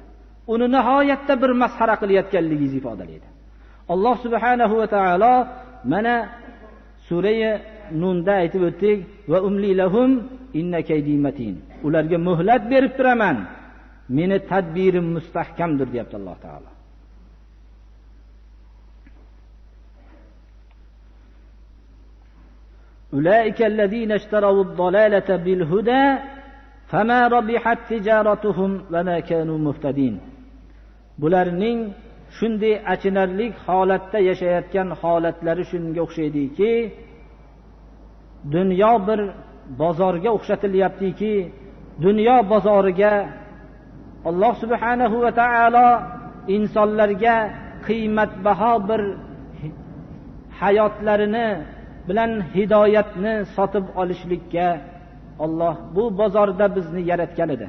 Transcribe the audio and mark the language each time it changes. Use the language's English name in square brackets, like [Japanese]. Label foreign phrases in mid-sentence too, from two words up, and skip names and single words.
[Uzbek] Uni nihoyatda bir masxara qilayotganligingizni ifodalaydi. Alloh [Arabic] سبحانه وتعالى [Uzbek] mana surah Nunda aytib o'tdik, [Arabic] وأملي لهم إن كيدي متين. [Uzbek] Ularga muhlat berib turaman. Meni tadbirim mustahkamdir deyapti Alloh taolo. [Arabic] أولئك الذين اشتروا الضلالة بالهدى فما ربحت تجارتهم وما كانوا مهتدين. [Uzbek] Bularning shunday achinarli holatda yashayotgan holatlari shunga o'xshaydiki, dunyo bir bozorga o'xshatilyaptiki, dunyo bozoriga Alloh [Arabic] سبحانه وتعالى [Uzbek] insonlarga qiymatbaho bir hayotlarini bilan hidoyatni sotib olishlikka Alloh bu bozorda bizni yaratgan edi.